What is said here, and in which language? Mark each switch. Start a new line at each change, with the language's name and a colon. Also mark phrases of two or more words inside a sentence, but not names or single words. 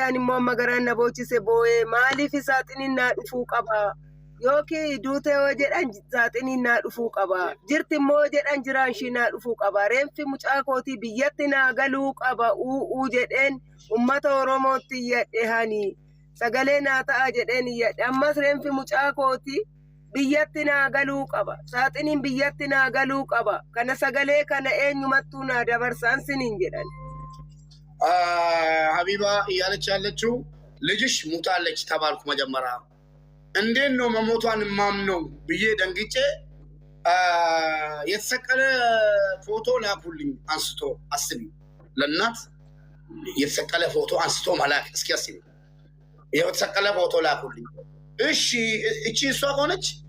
Oromo: ani immoo amma garaan na boochise boo'ee maaliif saaxiniin naa dhufuu qaba yookiin duute yoo jedhan saaxiniin naa dhufuu qaba jirti immoo jedhan jiraan ishii naa dhufuu qaba reenfi mucaa kootii biyyatti naa galuu qaba uu jedheen ummata oromootti iyyadhe hani sagalee naa ta'a jedheen iyyadhe ammas reenfi mucaa kootii biyyatti naa galuu qaba saaxiniin biyyatti naa galuu qaba kana sagalee kana eenyumattuu naa dabarsaan siniin jedhan
Amharic: ሀቢባ እያለች ያለችው ልጅሽ ሙታለች ተባልኩ መጀመሪያ እንዴት ነው መሞቷን ማምነው ብዬ ደንግጬ የተሰቀለ ፎቶ ላኩልኝ አንስቶ አስቢ ለእናት የተሰቀለ ፎቶ አንስቶ መላክ እስኪ አስቢ ይሄው የተሰቀለ ፎቶ ላኩልኝ እሺ እቺ እሷ ሆነች